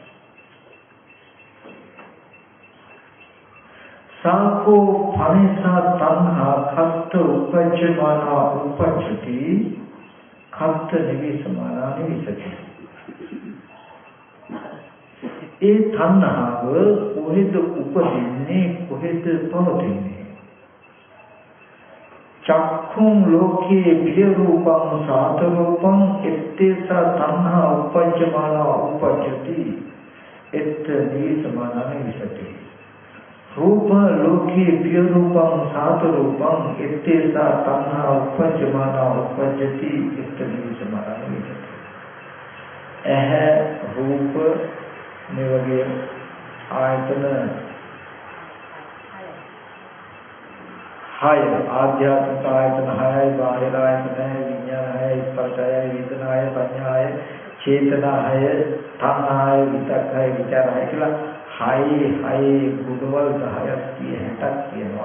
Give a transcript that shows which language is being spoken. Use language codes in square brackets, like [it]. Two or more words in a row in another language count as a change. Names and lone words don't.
[pi] සාකෝ පනිසා තණ්හා කත්ත උපජ්ජමානා උපජ්ජති කත්ත නිවිසමානා නිවිසති. [si] ඒ තණ්හාව කොහෙද උපදින්නේ කොහෙද පවතින්නේ? [pi] චක්ඛුං ලෝකේ පිය රූපං සාත රූපං එත්තේසා තණ්හා උපජ්ජමානා උපජ්ජති එත්ත නිවිසමානා නිවිසති. රූප ලෝකේ පිය රූපං සාත රූපං එත්තේසා තණ්හා උපජ්ජමානා උපජ්ජති එත්ත නිවිසමානා නිවිසති. [si] රූප මේ වගේ ආයතන 6 ආධ්‍යාත්මික ආයතන 6යි බාහිර ආයතන 6යි විඥාන 6යි ස්පර්ශය වේදනාය සංඥාය චේතනාය තණ්හාය විතක්කය විචාරය කියලා 6 ගුණවල 10ක් 60ක් කියනවා.